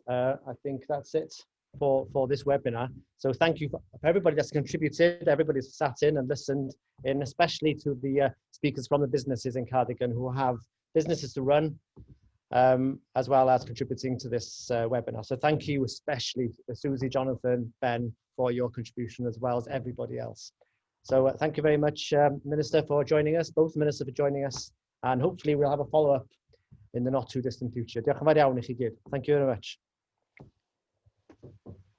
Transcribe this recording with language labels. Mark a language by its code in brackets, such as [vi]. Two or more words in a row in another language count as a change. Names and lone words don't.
[en] I think that's it for this webinar. So thank you for everybody that's contributed, everybody that's sat in and listened, and especially to the speakers from the businesses in Cardigan who have businesses to run, as well as contributing to this webinar. So thank you especially Susie, Jonathan, Ben, for your contribution, as well as everybody else. So thank you very much, Minister, for joining us, both Ministers for joining us, and hopefully we'll have a follow-up in the not too distant future. [cy] Diolch yn fawr iawn i chi gyd. [en] Thank you very much.